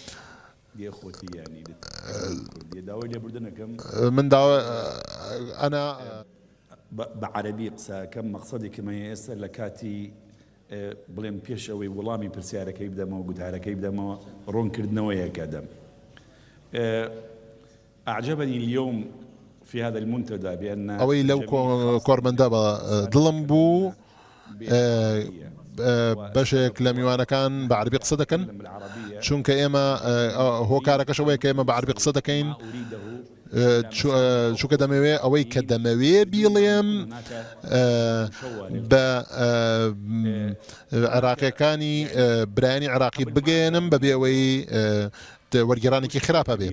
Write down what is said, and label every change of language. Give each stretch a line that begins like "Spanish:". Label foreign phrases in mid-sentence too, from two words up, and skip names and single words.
Arabic: من ئەنا
Central Kurdish: بەعەرەبی قسەکەم مەقسەدێکمە ئێستا لە کاتی بڵێم پێشەوەی وەڵامی پرسیارەکەی بدەمەوە گوتارەکەی بدەمەوە ڕوونکردنەوەیەکە دەم.
Arabic: أعجبني اليوم في هذا المنتدى بأن
Central Kurdish: ئەوەی لەو کۆرمەندە بە دڵم بوو بەشێک لە میوانەکان بە عەربی قسە دەکەن چونکە ئێمە هۆکارەکەشەوەی کە ئێمە بە عەربی قسە دەکەین چونکە دەمەوێت ئەوەی کە دەمەوێت بیڵێم بە عێراقیەکانی برایانی عێراقی بگەێنم بەبێ ئەوەی وەرگێڕانێکی خراپە بێ.